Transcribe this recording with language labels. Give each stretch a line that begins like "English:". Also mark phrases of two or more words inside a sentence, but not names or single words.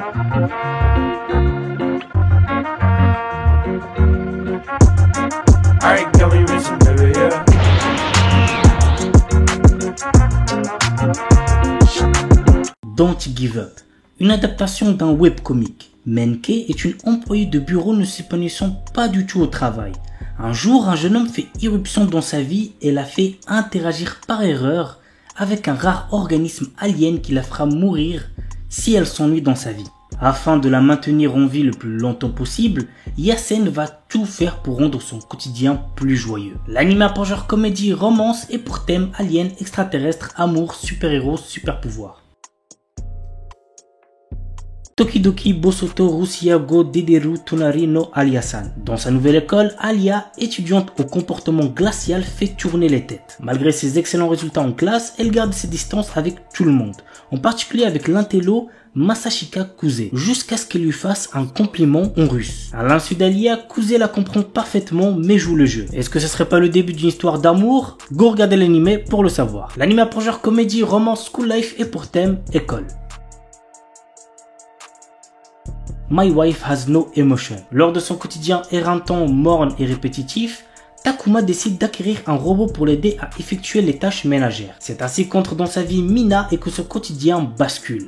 English: Alright, girl, we racing, baby, yeah.
French: Don't Give Up, une adaptation d'un webcomic. Menke est une employée de bureau ne s'épanouissant pas du tout au travail. Un jour, un jeune homme fait irruption dans sa vie et la fait interagir par erreur avec un rare organisme alien qui la fera mourir si elle s'ennuie dans sa vie. Afin de la maintenir en vie le plus longtemps possible, Yasen va tout faire pour rendre son quotidien plus joyeux. L'anime a pour genre comédie, romance et pour thème alien, extraterrestre, amour, super-héros, super-pouvoir. Tokidoki Bosoto Rusia Go Dederu Tonari no Alia-san. Dans sa nouvelle école, Alia, étudiante au comportement glacial, fait tourner les têtes. Malgré ses excellents résultats en classe, elle garde ses distances avec tout le monde, en particulier avec l'intello Masashika Kuze, jusqu'à ce qu'elle lui fasse un compliment en russe. À l'insu d'Alia, Kuze la comprend parfaitement mais joue le jeu. Est-ce que ce serait pas le début d'une histoire d'amour? Go regarder l'anime pour le savoir. L'anime a pour genre comédie, romance,
English: school life
French: et pour thème école. My Wife Has No Emotion. Lors de son quotidien éreintant, morne et répétitif, Takuma décide d'acquérir un robot pour l'aider à effectuer les tâches ménagères. C'est ainsi qu'entre dans sa vie Mina et que ce quotidien bascule.